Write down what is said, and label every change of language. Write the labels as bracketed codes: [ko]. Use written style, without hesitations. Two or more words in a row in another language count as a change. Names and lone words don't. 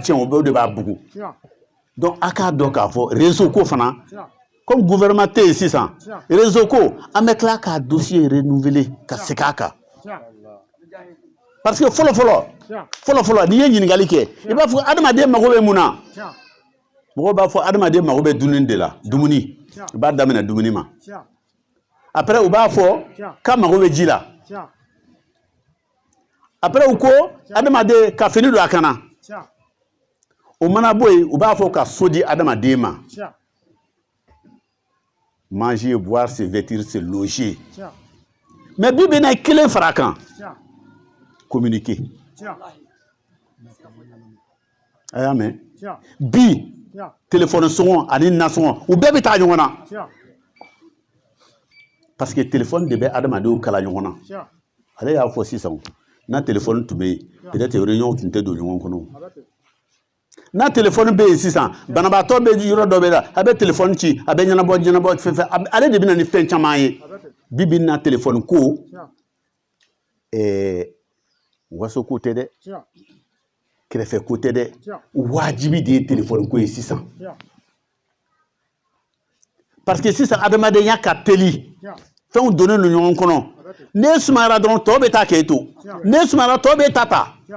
[bm] tiɲɛ o de b'a bugu donc a k'a dɔn k'a fɔ réseau ko fana [fr] comme gouvernement [bm] tɛ yen sisan réseau ko an bɛ tila k'a [fr] dossier renouveler [bm] ka segin a kan [fr] parce que [bm] fɔlɔ n'i ye ɲininkali kɛ i b'a fɔ adamaden mago bɛ mun na mɔgɔw b'a fɔ adamaden mago bɛ dumuni de la dumuni i b'a daminɛ dumuni ma après u b'a fɔ k'a mago bɛ ji la après u ko adamaden ka fini don a kan na o mana bɔ yen u b'a fɔ ka so di adamaden ma manger, [fr] boire, se vêtir, se loger. [bm] Mais bi bena kelen fara kan communiquer. Aya men. Bi téléphone sɔngɔ ani nasɔngɔ u bɛɛ bɛ taa ɲɔgɔn na. [fr] Parce que [bm] téléphone de bɛ adamadenw kala ɲɔgɔn na. Ale y'a fɔ sisan na téléphone tun bɛ yen [fr] peut-être réunion [bm] tun tɛ don ɲɔgɔn kɔnɔ. Na téléphone bɛ yen sisan banabaatɔ bɛ yɔrɔ dɔ bɛ la a bɛ téléphone ci a bɛ ɲɛnabɔ fɛn ale de bɛ na ni fɛn caman ye bi na téléphone ko waso ko tɛ dɛ kɛrɛfɛ ko tɛ dɛ wajibi de ye téléphone ko ye sisan [fr] parce que [bm] sisan adamadenya ka teli fɛnw donnen don ɲɔgɔn kɔnɔ ne sumayara dɔrɔn tɔw bɛ taa k'e to ne sumayara tɔw bɛ ta